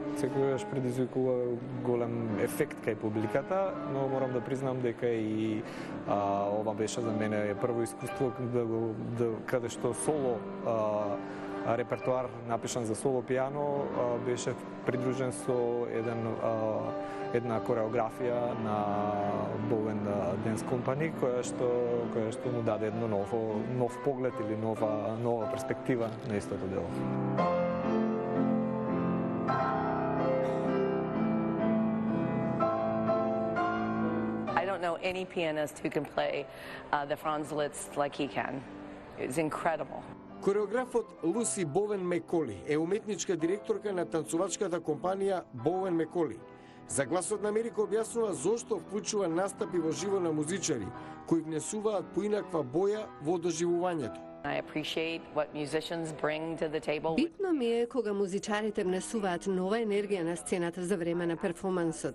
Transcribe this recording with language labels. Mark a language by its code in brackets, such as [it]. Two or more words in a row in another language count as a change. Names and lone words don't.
[mk] Секогаш предизвикува голем ефект кај публиката, но морам да признам дека и ова беше за мене прво искуство каде што соло репертуар напишан за соло пиано беше придружен со една кореографија на Bowen Dance Company која што му даде едно нов поглед или нова перспектива на истото дело. [en] I don't know any pianist who can play the Franz Liszt like he can. It's incredible. [mk] Кореографот Луси Бовен Меколи е уметничка директорка на танцувачката компанија Бовен Меколи. За Гласот на Америка објаснува зошто вклучува настапи во живо на музичари кои внесуваат поинаква боја во доживувањето. Битно ми е кога музичарите внесуваат нова енергија на сцената за време на перформансот.